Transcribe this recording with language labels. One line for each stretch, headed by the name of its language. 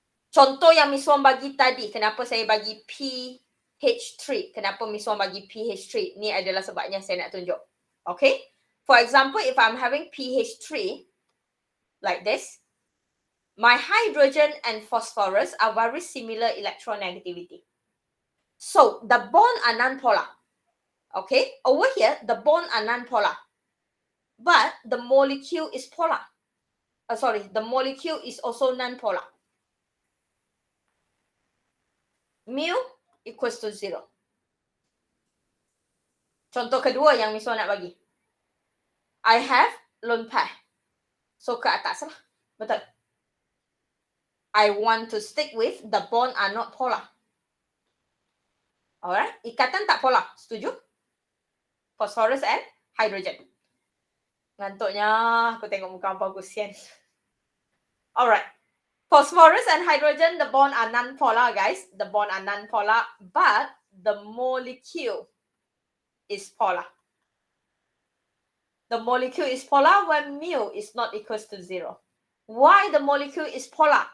Malay: Contoh yang Miss Wan bagi tadi, kenapa saya bagi pH3? Kenapa Miss Wan bagi pH3? Ni adalah sebabnya saya nak tunjuk.
English: Okay. For example, if I'm having pH3 like this, my hydrogen and phosphorus are very similar electronegativity. So, the bond are non-polar. Okay, over here, the bond are non-polar. But the molecule is polar. The molecule is also non-polar. Mu equals to 0.
Malay: Contoh kedua yang Miss Wan nak bagi.
English: I have lone pair.
Malay: So, ke atas lah. Betul.
English: I want to stick with the bond are not polar.
Malay: Alright, ikatan tak polar. Setuju? Phosphorus and hydrogen. Ngantuknya, aku tengok muka apa aku sian.
English: Alright. Phosphorus and hydrogen, the bond are non-polar, guys. The bond are non-polar, but the molecule is polar. The molecule is polar when mu is not equals to 0. Why the molecule is polar?